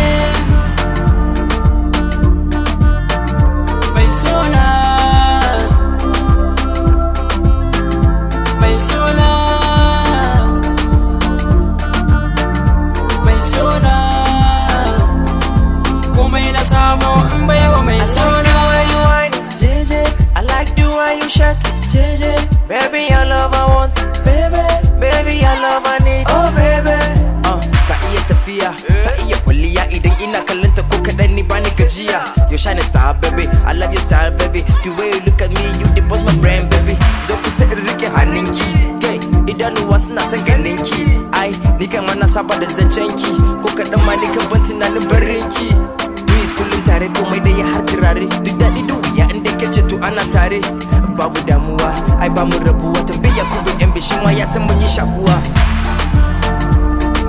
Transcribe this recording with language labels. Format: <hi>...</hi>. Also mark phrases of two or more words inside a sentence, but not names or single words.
<ha>Mai sona, mai sona, mai sona, komai na samu in baiwa mai sona.</ha> <en>JJ, I like the way you shake it, JJ. Baby, your love I want it, baby. Baby, your love I need, oh baby.</en> <ha>Ta iya tafiya, ta iya kwalliya idan ina kallonta ko kadan ni bani gajiya.</ha> <en>You shine star, baby. I love your style, baby. The way you look at me, you the boss my brain, baby.</en> <ha>Zo kusa in rike hannunki, kai idanuwa suna son ganinki. Ai, ni kan ma na saba da zancenki, ko kadan ma ni kan ban tunanin barinki. Kullum tare komai da ya har turare, duk daɗi da wuya inda kace to ana tare. Babu damuwa, ai ba mu rabuwa, tambayi Yakubu MB shi ma ya san mun yi shakuwa.</ha>